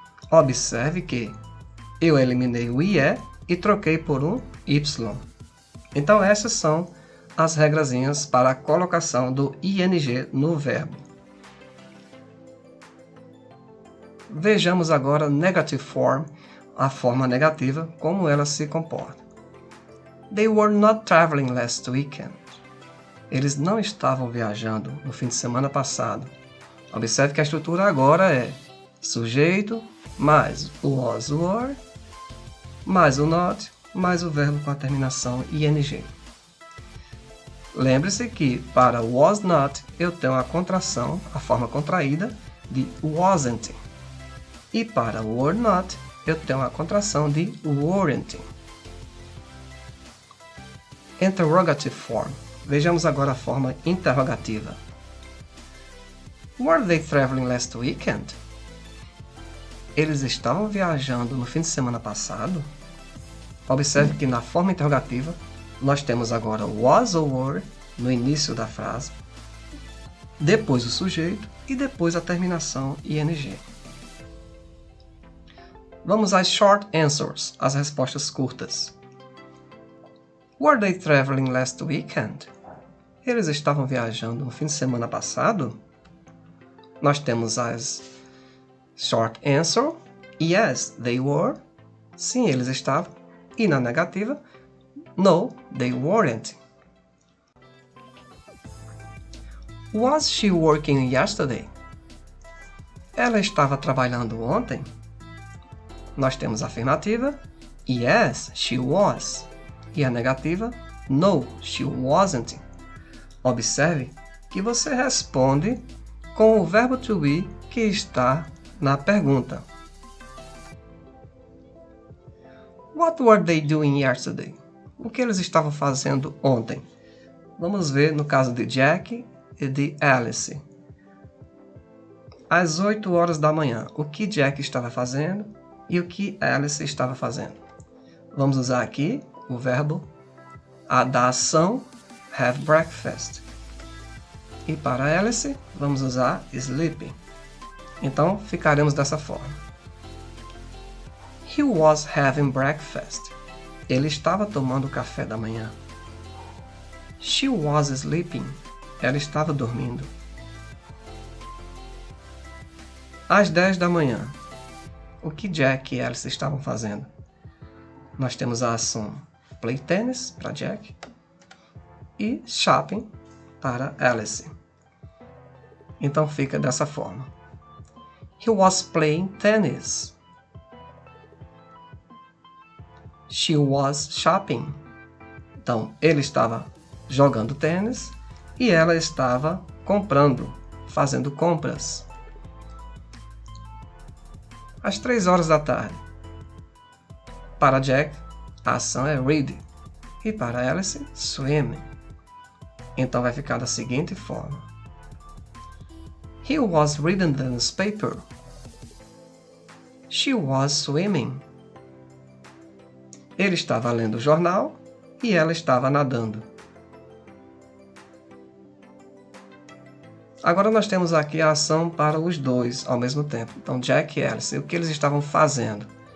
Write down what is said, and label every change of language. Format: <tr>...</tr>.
<pt>Observe que eu eliminei o IE e troquei por um Y. Então essas são as regrazinhas para a colocação do ing no verbo. Vejamos agora</pt> <en>negative form,</en> <pt>a forma negativa, como ela se comporta.</pt> <en>They were not traveling last weekend.</en> <pt>Eles não estavam viajando no fim de semana passado. Observe que a estrutura agora é sujeito, mais o was, were, mais o not, mais o verbo com a terminação ing. Lembre-se que para was not eu tenho a contração, a forma contraída de wasn't. E para were not eu tenho a contração de weren't.</pt> <en>Interrogative form.</en> <pt>Vejamos agora a forma interrogativa.</pt> <en>Were they traveling last weekend?</en> <pt>Eles estavam viajando no fim de semana passado? Observe que na forma interrogativa nós temos agora was ou were no início da frase, depois o sujeito e depois a terminação ing. Vamos às short answers, as respostas curtas.</pt> <en>Were they traveling last weekend?</en> <pt>Eles estavam viajando no fim de semana passado? Nós temos as short answer,</pt> <en>yes, they were,</en> <pt>sim, eles estavam, e na negativa,</pt> <en>no, they weren't. Was she working yesterday?</en> <pt>Ela estava trabalhando ontem? Nós temos a afirmativa,</pt> <en>yes, she was,</en> <pt>e a negativa,</pt> <en>no, she wasn't.</en> <pt>Observe que você responde com o verbo to be que está na pergunta.</pt> <en>What were they doing yesterday?</en> <pt>O que eles estavam fazendo ontem? Vamos ver no caso de Jack e de Alice. Às 8 horas da manhã, o que Jack estava fazendo e o que Alice estava fazendo? Vamos usar aqui o verbo da ação have breakfast. E para Alice, vamos usar sleeping. Então, ficaremos dessa forma.</pt> <en>He was having breakfast.</en> <pt>Ele estava tomando café da manhã.</pt> <en>She was sleeping.</en> <pt>Ela estava dormindo. Às 10 da manhã, o que Jack e Alice estavam fazendo? Nós temos a ação play tennis para Jack e shopping para Alice. Então fica dessa forma.</pt> <en>He was playing tennis. She was shopping.</en> <pt>Então ele estava jogando tênis e ela estava comprando, fazendo compras. Às 3 horas da tarde. Para Jack, a ação é read. E para Alice, swim. Então vai ficar da seguinte forma.</pt> <en>He was reading the newspaper. She was swimming.</en> <pt>Ele estava lendo o jornal e ela estava nadando. Agora nós temos aqui a ação para os dois ao mesmo tempo. Então, Jack e Alice, o que eles estavam fazendo?</pt>